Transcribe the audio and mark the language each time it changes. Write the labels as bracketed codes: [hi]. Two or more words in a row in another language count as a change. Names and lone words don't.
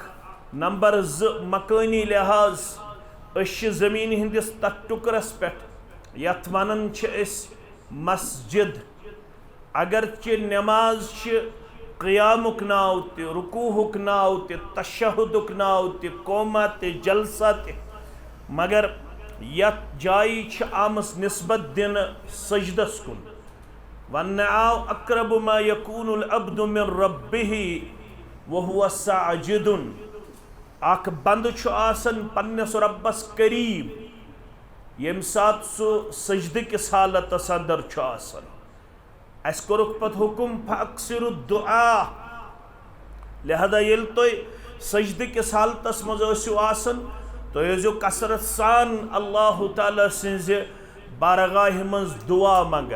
[ks] नंबर 2 मकानी लिहाज अश ज़मीन हिंदिस तथ टुकरस पे यथ वनन मस्जिद। अगरचे नमाज क़ियामुक नाव त, रुकूहुक नाव त, तशहुदुक नाव त, कोमा त, जलसा त, मगर यथ जाय आमस निस्बत दिन सजदस कुन। वन आव [ar] أقرب ما يكون العبد من ربه وهو ساجد. [ks] अख बंद आसन पन्नस रब्बस करीब यम सात सो सजद किस हालतस अंदर आसन। अस कोरुक पत हुकुम [ar] فأكثروا الدعاء. [ks] लिहाजा येल तोय सजद किस हालतस मज आसियो आसन तो यो कसरत सान अल्लाह ताला सिंज बारगाह मज दुआ मंगन।